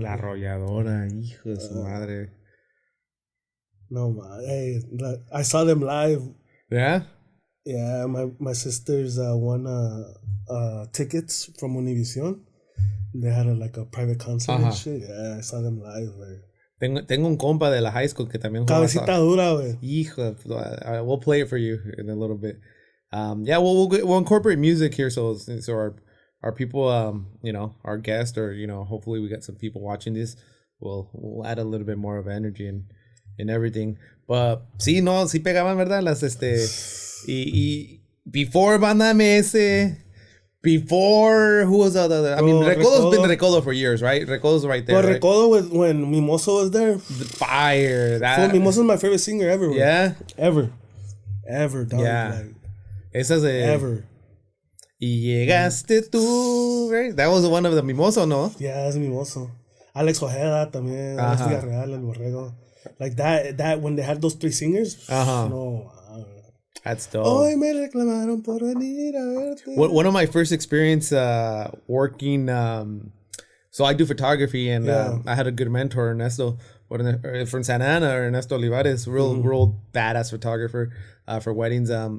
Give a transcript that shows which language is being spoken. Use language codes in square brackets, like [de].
[es] La arrolladora, hijo de su madre. [en] No, man. Hey, I saw them live. Yeah? Yeah, my sisters won tickets from Univision. They had a private concert and shit. Yeah, I saw them live, güey. [es] Tengo un compa de la high school que también Cabecita dura, güey. [en] Hijo, we'll play it for you in a little bit. Yeah, we'll incorporate music here so our people, you know, our guests, or, you know, hopefully we got some people watching this. We'll add a little bit more of energy and everything. But [es] sí pegaban, ¿verdad? Las y [en] before Banda MS, before who was the other? I mean, Recodo's been Recodo for years, right? Recodo's right there. But Recodo was when Mimoso was there. The fire. Mimoso's my favorite singer ever. Bro. Yeah. Ever, dog. Yeah. Like, [es] Esas [en] ever. [es] Y llegaste tú, right? [en] That was one of the Mimoso, no? Yeah, that's Mimoso. Alex Ojeda también. Alex Villarreal, El Borrego. Like that when they had those three singers. No. That's dope. [es] Hoy me reclamaron por venir a verte. [en] One of my first experience working, so I do photography, and I had a good mentor, Ernesto, from Santa Ana, Ernesto Olivares, real badass photographer for weddings.